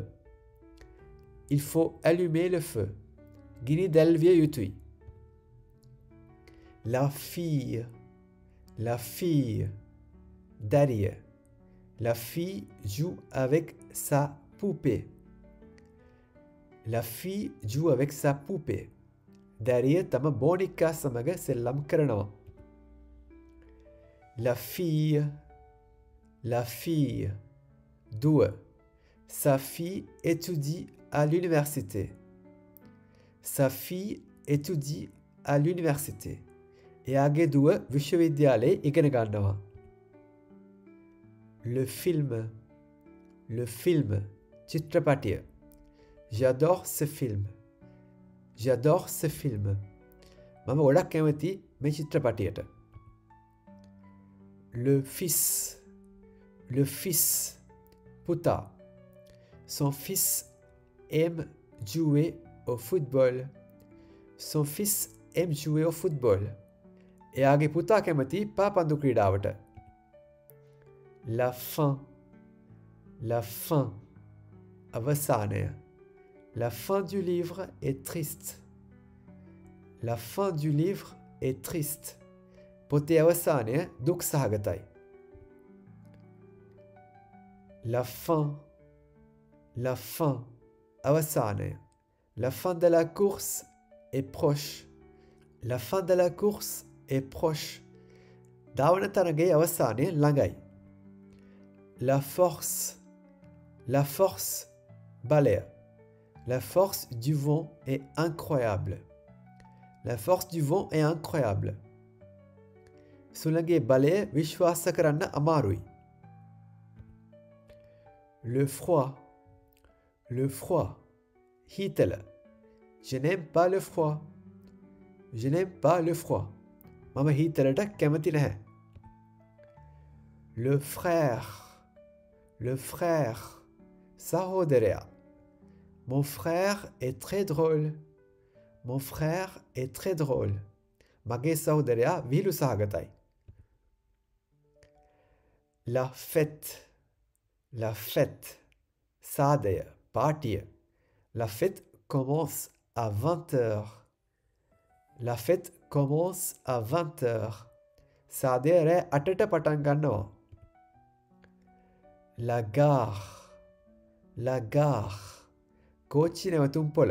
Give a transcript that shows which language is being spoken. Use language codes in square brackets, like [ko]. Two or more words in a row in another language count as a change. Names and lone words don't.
[fr] Il faut allumer le feu. [si] ගිනි දැල්විය යුතුයි. [fr] La fille. La fille. [si] Daria. [fr] La fille joue avec sa poupée. La fille joue avec sa poupée. [si] දැරිය තම බෝනික්කා සමග සෙල්ලම් කරනවා. [fr] La fille, la fille, දුව. Sa fille étudie à l'université. Sa fille étudie à l'université. [si] එයාගේ දුව විශ්වවිද්‍යාලයේ ඉගෙන ගන්නවා. [fr] le film, චිත්‍රපටය. J'adore ce film. J'adore ce film. [si] මම ගොඩක් කැමති මේ චිත්‍රපටයට. [fr] Le fils, පුතා. Son fils aime jouer au football. Son fils aime jouer au football. [si] එයාගේ පුතා කැමති පාපන්දු ක්‍රීඩාවට. [fr] La fin, අවසානය. La fin du livre est triste. La fin du livre est triste. [si] පොතේ අවසානය දුක් සහගතයි. [fr] La fin, අවසානය. La fin de la course est proche. La fin de la course est proche. [si] ධාවන තරගයේ අවසානය ළඟයි. [fr] La force, බලය. La force du vent est incroyable. La force du vent est incroyable. [si] සුළඟේ බලය විශ්වාස කරන්න අමාරුයි. [fr] Le froid, හීතල. Je n'aime pas le froid. Je n'aime pas le froid. [si] මම හීතලට කැමති නැහැ. [fr] Le frère, සහෝදරයා. Mon frère est très drôle. Mon frère est très drôle. [si] මගේ සහෝදරයා විහිළු සහගතයි. [fr] La fête, [si] සාදය, පාටිය. [fr] La fête commence à 20h. La fête commence à 20h. [si] සාදය රෑ 8ට පටන් ගන්නවා. [fr] La gare, [si] කෝච්චි නැවතුම් පොළ.